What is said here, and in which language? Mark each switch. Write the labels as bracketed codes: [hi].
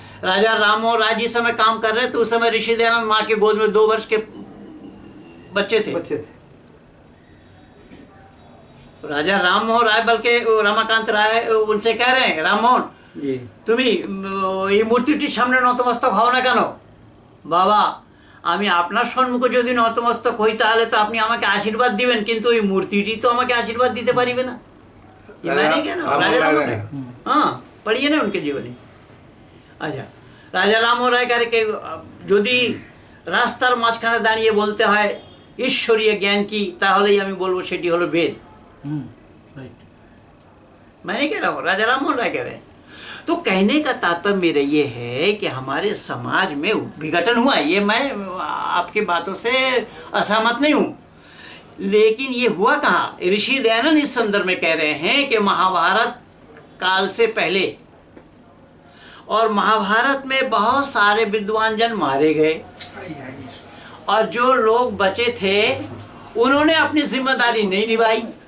[hi] राजा राम मोहन राय जिस समय काम कर रहे थे उस समय ऋषि दयानंद माँ के गोद में 2 वर्ष के बच्चे थे। राजा राम मोहन राय, बल्कि रमाकांत राय उनसे कह रहे हैं, राम मोहन [bn] তুমি এই মূর্তিটির সামনে নতমস্তক হও না কেন? বাবা, আমি আপনার সম্মুখে যদি নতমস্তক হই তাহলে তো আপনি আমাকে আশীর্বাদ দিবেন, কিন্তু ওই মূর্তিটি তো আমাকে आशीर्वाद দিতে পারবে না। [hi] ये मैंने क्या ना राजा राम मोहन राय, हाँ पढ़िए ना उनके जीवनी। अच्छा, राजा राम मोहन राय करके [bn] যদি রাস্তার মাঝখানে দাঁড়িয়ে বলতে হয় ঈশ্বরীয় জ্ঞান কি, তাহলেই আমি বলবো সেটি হলো বেদ। [hi] मैं नहीं कह रहा हूँ, राजा राम मोहन राय कह रहे हैं। तो कहने का तात्पर्य मेरा ये है कि हमारे समाज में विघटन हुआ है। ये मैं आपकी बातों से असहमत नहीं हूँ, लेकिन ये हुआ कहाँ? ऋषि दयानंद इस संदर्भ में कह रहे हैं कि महाभारत काल से पहले, और महाभारत में बहुत सारे विद्वान जन मारे गए, और जो लोग बचे थे उन्होंने अपनी जिम्मेदारी नहीं निभाई।